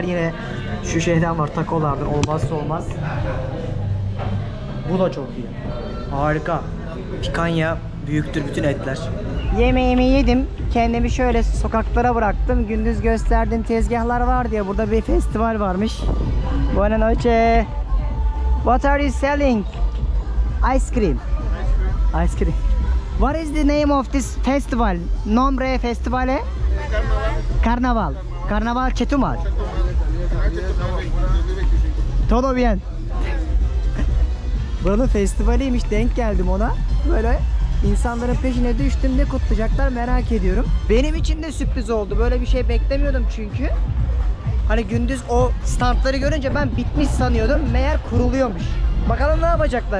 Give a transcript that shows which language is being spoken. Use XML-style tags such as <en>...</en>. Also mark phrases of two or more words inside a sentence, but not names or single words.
<tr>Yine şu şeyden var, takolardan, olmazsa olmaz. Bu da çok iyi. Harika. Pikanya büyüktür bütün etler. Yemeğimi yedim. Kendimi şöyle sokaklara bıraktım. Gündüz gösterdiğim tezgahlar var diye burada bir festival varmış.</tr> <es>Buenas noches.</es> <en>What are you selling? Ice cream. Ice cream. What is the name of this festival?</en> <es>Nombre festivale? Carnaval. Carnaval Chetumal. Todo bien.</es> <tr>Buranın festivaliymiş, denk geldim ona. Böyle insanların peşine düştüm, ne kutlayacaklar merak ediyorum. Benim için de sürpriz oldu. Böyle bir şey beklemiyordum çünkü. Hani gündüz o standları görünce ben bitmiş sanıyordum. Meğer kuruluyormuş. Bakalım ne yapacaklar.</tr>